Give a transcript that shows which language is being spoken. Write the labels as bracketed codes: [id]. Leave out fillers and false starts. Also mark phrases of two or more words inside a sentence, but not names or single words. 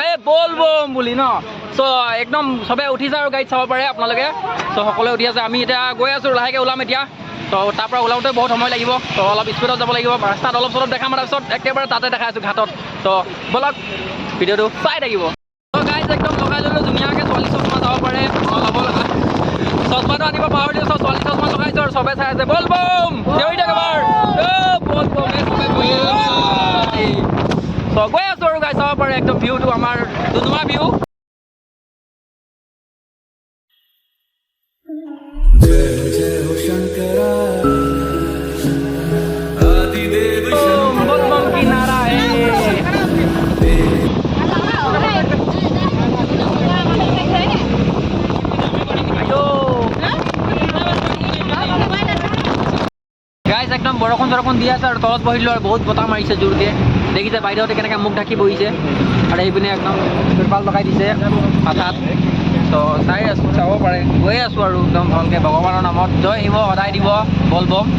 [as] ভাই বলবম বুলি ন চ' একদম চবে উঠিছে আৰু গাড়ীত চাব পাৰে আপোনালোকে চ' সকলোৱে উঠি আছে আমি এতিয়া গৈ আছোঁ লাহেকৈ ওলাম এতিয়া ত' তাৰ পৰা ওলাওঁতে বহুত সময় লাগিব ত' অলপ স্পীডত যাব লাগিব ৰাস্তাত অলপ চলপ দেখাম তাৰপিছত একেবাৰে তাতে দেখাই আছোঁ ঘাটত ত' ব'লক ভিডিঅ'টো চাই থাকিব ত' গাইজ একদম লগাই ল'লোঁ ধুনীয়াকৈ ছোৱালী চশমা যাব পাৰে চশমাটো আনিব পাহৰিলোঁ চ' ছোৱালী চশমা লগাইছোঁ আৰু চবে চাই আছে বলবম চিঞৰি থাকে বাৰ বলবমে চবে চ' গৈ আছোঁ আৰু গাই চাব পাৰে একদম ভিউটো আমাৰ ধুনুমা ভিউ [hi] बोलबम की नारा है [as] গাইজ একদম বৰষুণ দি আছে আৰু তলত বহিলোঁ আৰু বহুত বতাহ মাৰিছে জোৰকৈ দেখিছে বাইদেউহঁতে কেনেকৈ মুখ ঢাকি বহিছে আৰু এইপিনে একদম তিৰপাল লগাই দিছে মাথাত ত' চাই আছোঁ চাব পাৰে গৈ আছোঁ আৰু একদম ভালকৈ ভগৱানৰ নামত জয় শিৱ সদায় দিব বলবম